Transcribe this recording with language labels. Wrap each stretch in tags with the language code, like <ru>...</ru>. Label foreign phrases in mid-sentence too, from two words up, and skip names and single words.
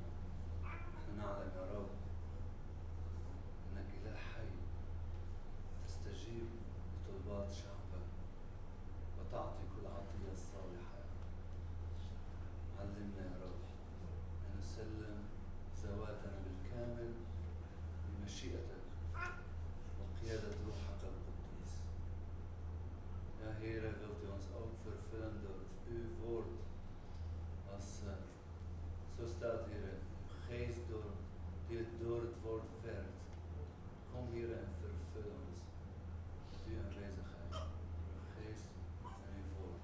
<ar>نعلم يا رب أنك إله حي تستجيب لطلبات شعبك وتعطي كل عطية صالحة. علمنا يا رب أن نسلم ذواتنا بالكامل بمشيئتك وقيادة روحك القدوس.</ar> <nl>Ja, Heere, wilt u ons ook vervullen door uw woord. Als zo staat, Heere, uw geest die het door het woord werkt. Kom, Heere, en vervul ons met uw aanwezigheid, uw geest en uw woord.</nl>